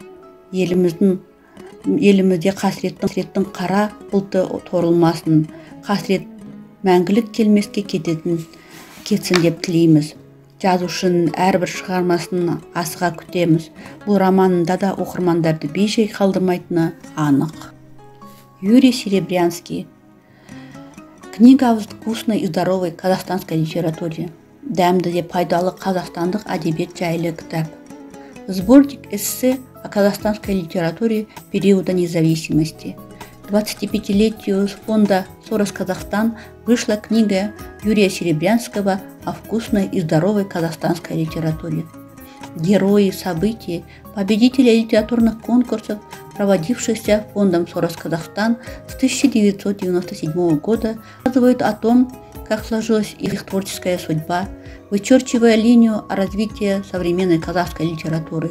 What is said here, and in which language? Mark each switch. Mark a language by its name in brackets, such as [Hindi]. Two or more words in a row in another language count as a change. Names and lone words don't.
[Kazakh] Елімізде қасіреттің қара бұлты торылмасын, қасірет мәңгілік келмеске кетсін деп тілейміз. Жазушының әрбір шығармасын асыға күтеміз. Бұл романында да оқырмандарды бей-жай қалдырмайтыны анық. Юрий Серебрянский. [Russian] Книга о вкусной и здоровой казахстанской литературе. [Kazakh] Дәмді де пайдалы қазақстандық әдебиет жайлы кітап. [Russian] Сборник эссе о казахстанской литературе периода независимости. 25-летию фонда «Сорос Казахстан» вышла книга Юрия Серебрянского о вкусной и здоровой казахстанской литературе. Герои событий, победители литературных конкурсов, проводившихся фондом «Сорос Казахстан» с 1997 года, рассказывают о том, как сложилась их творческая судьба, вычерчивая линию развития современной казахской литературы.